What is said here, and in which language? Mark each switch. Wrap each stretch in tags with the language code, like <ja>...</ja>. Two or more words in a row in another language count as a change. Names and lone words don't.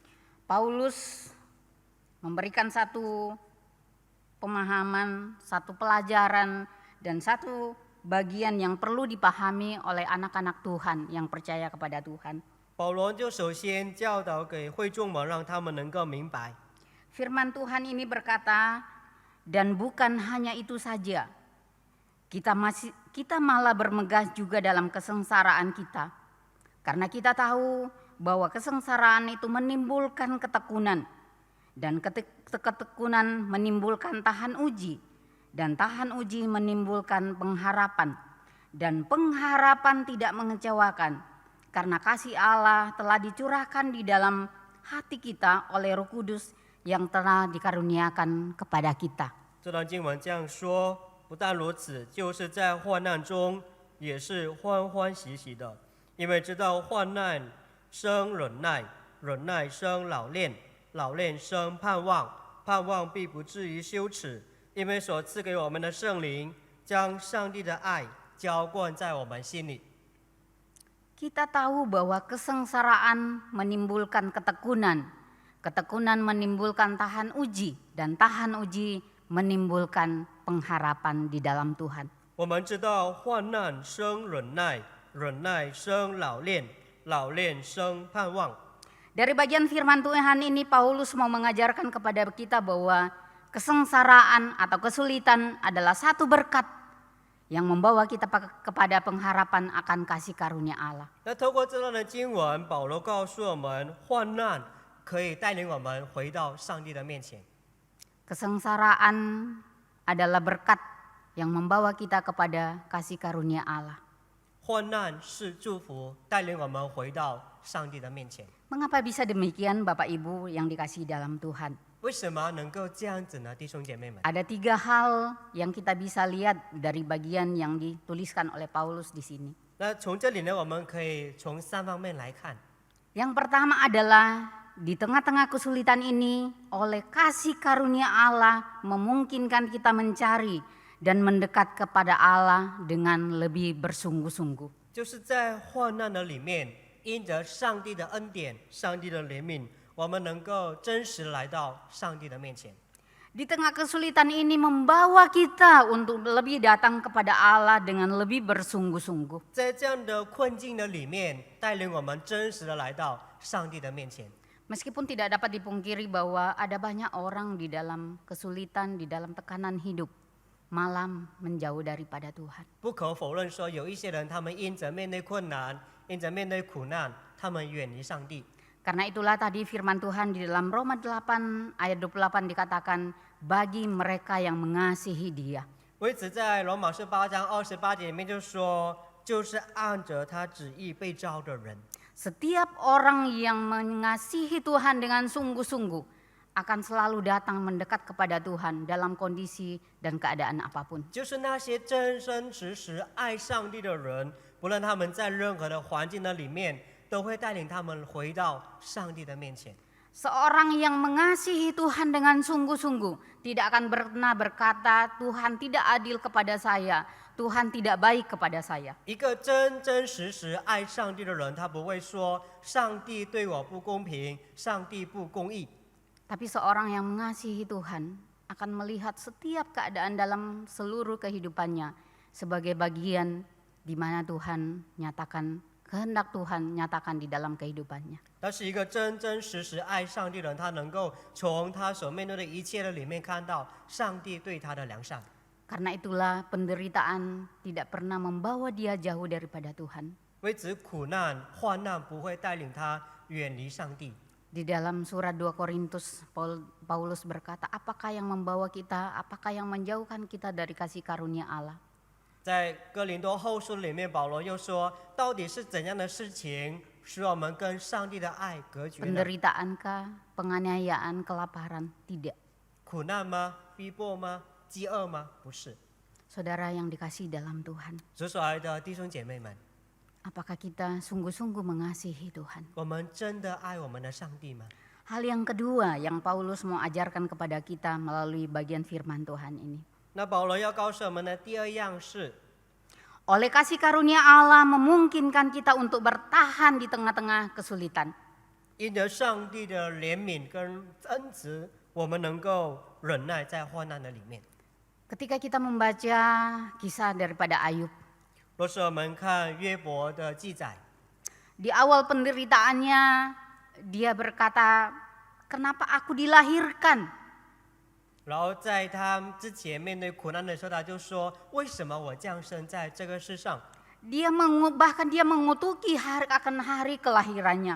<id>Paulus memberikan satu pemahaman, satu pelajaran, dan satu bagian yang perlu dipahami oleh anak-anak Tuhan yang percaya kepada Tuhan.</id> <zh>保罗就首先教导给会众们，让他们能够明白。</zh> <id>Firman Tuhan ini berkata, dan bukan hanya itu saja, kita malah bermegah juga dalam kesengsaraan kita. Karena kita tahu bahwa kesengsaraan itu menimbulkan ketekunan, dan ketekunan menimbulkan tahan uji, dan tahan uji menimbulkan pengharapan, dan pengharapan tidak mengecewakan, karena kasih Allah telah dicurahkan di dalam hati kita oleh Roh Kudus yang telah dikaruniakan kepada kita.</id> <zh>这段经文这样说，不但如此，就是在患难中也是欢欢喜喜的，因为知道患难生忍耐，忍耐生老练，老练生盼望，盼望必不至于羞耻，因为所赐给我们的圣灵将上帝的爱浇灌在我们心里。</zh> <id>Kita tahu bahwa kesengsaraan menimbulkan ketekunan, ketekunan menimbulkan tahan uji, dan tahan uji menimbulkan pengharapan di dalam Tuhan.</id> <zh>我们知道患难生忍耐，忍耐生老练，老练生盼望。</zh> <id>Dari bagian firman Tuhan ini Paulus mau mengajarkan kepada kita bahwa kesengsaraan atau kesulitan adalah satu berkat yang membawa kita kepada pengharapan akan kasih karunia Allah.</id> <zh>那透过这段的经文，保罗告诉我们，患难可以带领我们回到上帝的面前。</zh> <id>Kesengsaraan adalah berkat yang membawa kita kepada kasih karunia Allah.</id> <zh>患难是祝福，带领我们回到上帝的面前。</zh> <id>Mengapa bisa demikian Bapak Ibu yang dikasihi dalam Tuhan?</id> <zh>为什么能够这样子呢，弟兄姐妹们？</zh> <id>Ada 3 hal yang kita bisa lihat dari bagian yang dituliskan oleh Paulus di sini.</id> <zh>那从这里呢，我们可以从3方面来看。</zh> <id>Yang pertama adalah di tengah-tengah kesulitan ini oleh kasih karunia Allah memungkinkan kita mencari dan mendekat kepada Allah dengan lebih bersungguh-sungguh.</id> <zh>就是在患难的里面，因着上帝的恩典、上帝的怜悯，我们能够真实来到上帝的面前。</zh> <id>Di tengah kesulitan ini membawa kita untuk lebih datang kepada Allah dengan lebih bersungguh-sungguh.</id> <zh>在这样的困境的里面，带领我们真实的来到上帝的面前。</zh> <id>Meskipun tidak dapat dipungkiri bahwa ada banyak orang di dalam kesulitan, di dalam tekanan hidup, malam menjauh daripada Tuhan.</id> <zh>不可否认说，有一些人他们因着面对困难，因着面对苦难，他们远离上帝。</zh> <id>Karena itulah tadi firman Tuhan di dalam Roma 8 ayat 28 dikatakan bagi mereka yang mengasihi Dia.</id> <zh>为此，在罗马书8章28节里面就说，就是按着他旨意被召的人。</zh> <id>Setiap orang yang mengasihi Tuhan dengan sungguh-sungguh akan selalu datang mendekat kepada Tuhan dalam kondisi dan keadaan apapun.</id> <zh>就是那些真真实实爱上帝的人，不论他们在任何的环境的里面，都会带领他们回到上帝的面前。</zh> <id>Seorang yang mengasihi Tuhan dengan sungguh-sungguh tidak akan pernah berkata Tuhan tidak adil kepada saya, Tuhan tidak baik kepada saya.</id> <zh>一个真真实实爱上帝的人，他不会说上帝对我不公平，上帝不公义。</zh> <id>Tapi seorang yang mengasihi Tuhan akan melihat setiap keadaan dalam seluruh kehidupannya sebagai bagian di mana Tuhan nyatakan kehendak Tuhan nyatakan di dalam kehidupannya.</id> <zh>但是一个真真实实爱上帝的人，他能够从他所面对的一切的里面看到上帝对他的良善。</zh> <id>Karena itulah penderitaan tidak pernah membawa dia jauh daripada Tuhan.</id> <zh>为此，苦难、患难不会带领他远离上帝。</zh> <id>Di dalam surat 2 Korintus Paulus berkata, apakah yang membawa kita, apakah yang menjauhkan kita dari kasih karunia Allah?</id> <zh>在哥林多后书里面，保罗又说，到底是怎样的事情使我们跟上帝的爱隔绝呢？</zh> <id>Penderitaankah, penganiayaan, kelaparan? Tidak.</id> <zh>苦难吗？逼迫吗？饥饿吗？不是。</zh> <id>Saudara yang dikasihi dalam Tuhan,</id> <zh>主所爱的弟兄姐妹们，</zh> <id>apakah kita sungguh-sungguh mengasihi Tuhan?</id> <zh>我们真的爱我们的上帝吗？</zh> <id>Hal yang kedua yang Paulus mau ajarkan kepada kita melalui bagian firman Tuhan ini.</id> <zh>那保罗要告诉我们的第二样是，</zh> <id>Oleh kasih karunia Allah memungkinkan kita untuk bertahan di tengah-tengah kesulitan.</id> <zh>因着上帝的怜悯跟恩慈，我们能够忍耐在患难的里面。</zh> <id>Ketika kita membaca kisah daripada Ayub,</id> <zh>若是我们看约伯的记载，</zh> <id>di awal penderitaannya dia berkata, kenapa aku dilahirkan?</id> <zh>然后在他之前面对苦难的时候，他就说：“为什么我降生在这个世上？”</zh> <id>Bahkan dia mengutuki hari akan hari kelahirannya.</id>